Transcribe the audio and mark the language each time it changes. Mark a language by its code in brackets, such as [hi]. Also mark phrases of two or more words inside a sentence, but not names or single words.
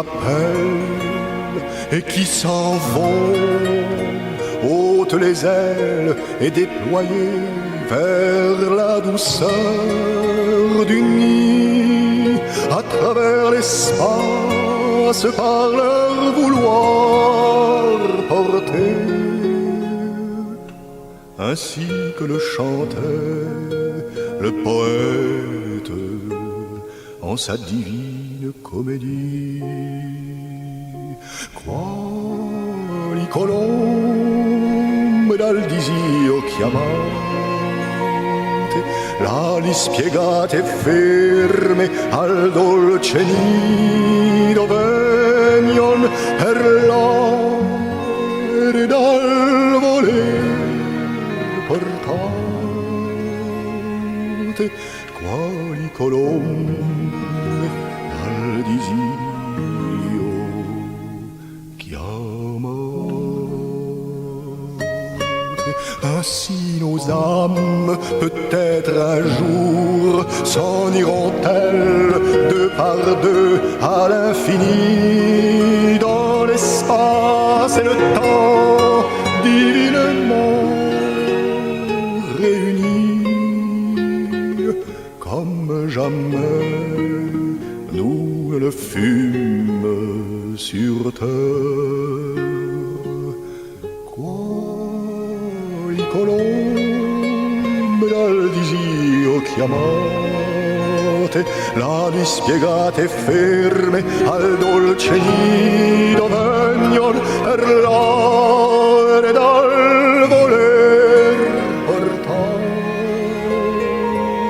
[fr] appelle et qui s'en vont, ôtent les ailes et déployées vers la douceur du nid, à travers l'espace par leur vouloir porter, ainsi que le chantait le poète en sa divine comédie. [it] Quali colombe dal disio chiamate, l'ali spiegate e ferme al dolce nido vegnon per l'aere dal voler portate. Quali colombe dal disio chiamate. [fr] Ainsi nos âmes peut-être un jour s'en iront-elles deux par deux à l'infini, dans l'espace et le temps divinement réunis. Comme jamais nous le fûmes sur terre. [it] Quali colombe dal disio chiamate, l'ali spiegate e ferme al dolce nido vegnon per l'aere dal voler portate.